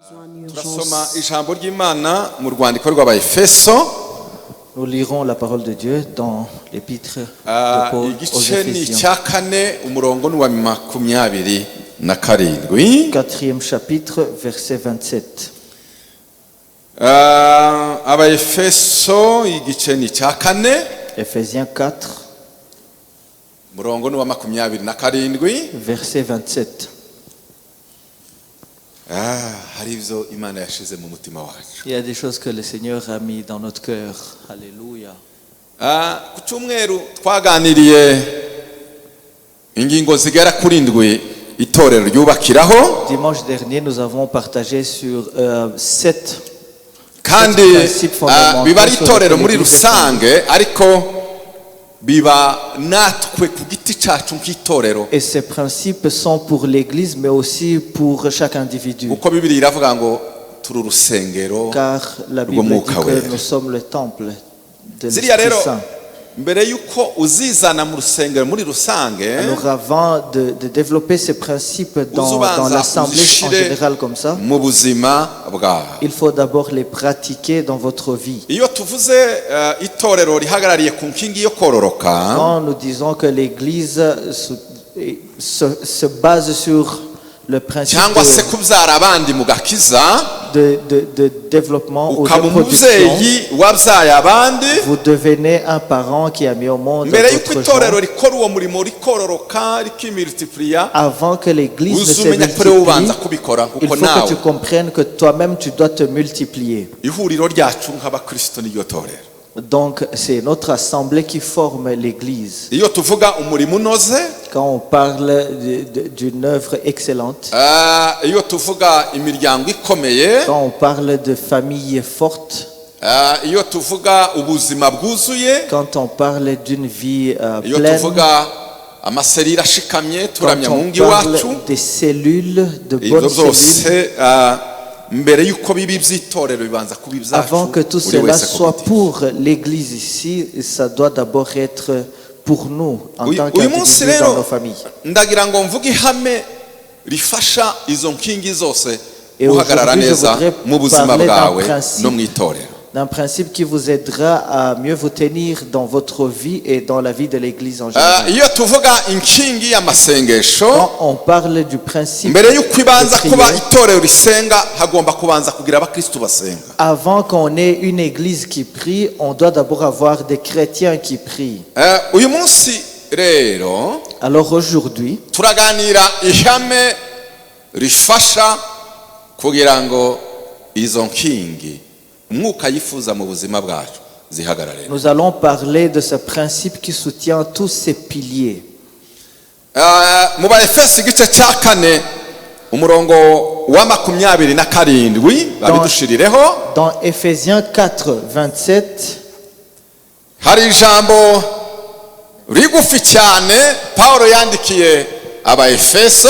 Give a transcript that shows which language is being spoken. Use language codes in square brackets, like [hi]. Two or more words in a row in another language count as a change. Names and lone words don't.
[rw] Turasoma ijambo ry'Imana mu rwandiko rw'Abaefeso. [fr] Nous lirons la parole de Dieu dans l'épître de Paul aux [rw] Igice ni [fr] Éphésiens. [rw] icya kane umurongo ni wa 27. [fr] 4e chapitre, verset 27. [rw] Abaefeso igice ni icya kane [fr] Éphésiens 4, [rw] umurongo ni wa 27. [fr] verset 27. [rw] Hari ibyo Imana yashize mu mutima wacu. [fr] Il y a des choses que le Seigneur a mis dans notre cœur. Alléluia. [rw] Ku cyumweru twaganiriye ingingo zigera kuri ndwi itorero ryubakiraho. [fr] Dimanche dernier, nous avons partagé sur 7 [rw] kandi biba ari itorero muri rusange ariko biba natwe ku giti cyacu nk'itorero. [fr] Et ces principes sont pour l'Église, mais aussi pour chaque individu. [rw] Uko Bibiliya iravuga ngo turi urusengero [fr] Car la Bible dit que nous sommes le temple de l'Esprit Saint. [rw] mbere yuko uzizana mu rusengero muri rusange. [fr] Alors avant de développer ces principes dans l'assemblée en général comme ça, [rw] mu buzima bwawe. [fr] il faut d'abord les pratiquer dans votre vie. [rw] Iyo tuvuze itorero rihagarariye ku nkingi yo kororoka. [fr] Quand nous disons que l'Église se base sur le principe [rw] cyangwa se kubyara abandi mu gakiza. [fr] de développement ou de [rw] ukaba [fr] production, [rw] umubyeyi wabyaye abandi. [fr] vous devenez un parent qui a mis au monde [rw] mbere yuko [fr] votre [rw] itorero [fr] genre. [rw] rikora uwo murimo rikororoka rikimultiplier. [fr] Avant que l'Église ne se [rw] uzumenya kure ubanza [fr] multiplie, [rw] kubikora [fr] il [rw] kuko [fr] faut que [rw] nawe [fr] tu comprennes que toi-même tu dois te multiplier. [rw] ihuriro ryacu nk'abakristo n'iryo torero. [fr] Donc c'est notre assemblée qui forme l'Église. [rw] Iyo tuvuga umurimo unoze, [fr] Quand on parle d'une œuvre excellente, [rw] iyo tuvuga imiryango ikomeye, [fr] quand on parle de famille forte, [rw] iyo tuvuga ubuzima bwuzuye, [fr] quand on parle d'une vie [rw] iyo [fr] pleine, [rw] tuvuga amaserire ashikamye [fr] quand [rw] turamya mu [fr] on [rw] ngi [fr] parle [rw] wacu, [fr] des cellules, de [rw] ibyo [fr] bonnes cellules, [rw] byose mbere yuko biba iby'itorero bibanza kuba ibyacu. [fr] avant que tout [rw] buri [fr] cela [rw] wese [fr] soit [rw] ku giti. [fr] pour l'Église ici, ça doit d'abord être pour nous en tant [rw] uyu munsi [fr] qu'individus dans [rw] rero [fr] nos familles. [rw] ndagira ngo mvuge ihame rifasha izo nkingi zose [fr] Et [rw] guhagarara [fr] aujourd'hui, je [rw] neza [fr] voudrais [rw] mu buzima [fr] parler d'un [rw] bwawe [fr] principe. [rw] no mu itorero. [fr] D'un principe qui vous aidera à mieux vous tenir dans votre vie et dans la vie de l'Église en général. [rw] Iyo tuvuga inkingi y'amasengesho, [fr] Quand on parle du principe [rw] mbere yuko ibanza [fr] de [rw] kuba [fr] prière, [rw] itorero risenga hagomba kubanza kugira abakristo basenga. [fr] avant qu'on ait une église qui prie, on doit d'abord avoir des chrétiens qui prient. [rw] Uyu munsi rero [fr] Alors aujourd'hui, [rw] turaganira ihame rifasha kugira ngo izo nkingi umwuka yifuza mu buzima bwacu zihagarare. [fr] nous allons parler de ce principe qui soutient tous ces piliers. [rw] Mu Baefeso igice cya kane umurongo wa 27 babidushirireho. [fr] Dans Éphésiens 4, 27, [rw] Hari ijambo rigufi cyane Paulo yandikiye Abaefeso.